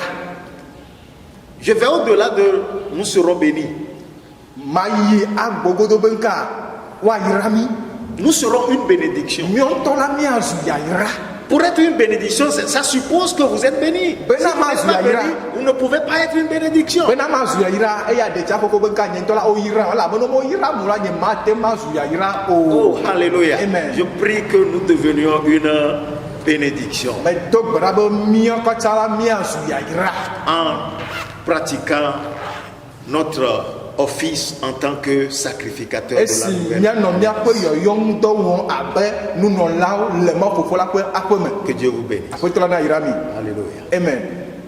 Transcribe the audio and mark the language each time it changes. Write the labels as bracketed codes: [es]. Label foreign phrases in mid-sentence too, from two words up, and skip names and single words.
[fr] Je vais au-delà de nous serons bénis. [ee] mayi agbogodo be nka woayra mi [fr] Nous serons une bénédiction. [ee] miɔntɔ la miazu yayra [fr] Pour être une bénédiction, ça suppose que vous êtes béni. Si vous [ee] Bena [fr] n'êtes pas [ee] mazu [fr] béni, vous ne pouvez pas être une bénédiction. [ee] bena mazu yayra eya ɖetsia fofo be nka nye ŋutɔ la woyra wala abe ne woyra mu la nye mate mazu yayra Oh, o [fr] alléluia. Amen. Je prie que nous devenions une bénédiction [ee] medo gbe ɖa be mia kɔtsa la miazu yayra [fr] en pratiquant notre office en tant que sacrificateur de la [ee] esi [fr] nouvelle. [ee] mianɔ miaƒe yɔyɔŋudɔ wɔm abe nunɔlawo le Mawu fofo la ƒe aƒe me [fr] Que Dieu vous bénisse. [ee] aƒetɔ la na yra mi [fr] Alléluia. amen.